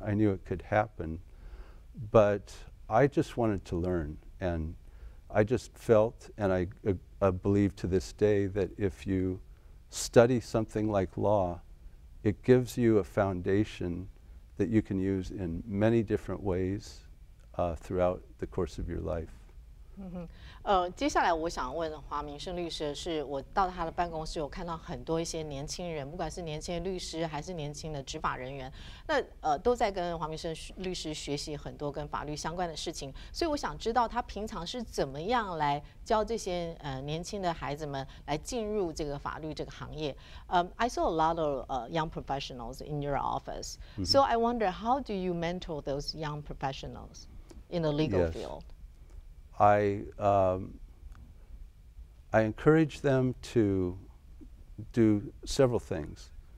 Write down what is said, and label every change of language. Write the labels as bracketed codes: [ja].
[en] I knew it could happen. But I just wanted to learn, and I just felt, and I believe to this day, that if you study something like law, it gives you a foundation that you can use in many different ways throughout the course of your life. [zh] 接下来我想问华明胜律师的是，我到他的办公室，有看到很多一些年轻人，不管是年轻的律师还是年轻的执法人员，那都在跟华明胜律师学习很多跟法律相关的事情。所以我想知道他平常是怎么样来教这些年轻的孩子们来进入这个法律这个行业。 [en] I saw a lot of young professionals in your office, so I wonder how do you mentor those young professionals in the legal field? I encourage them to do several things.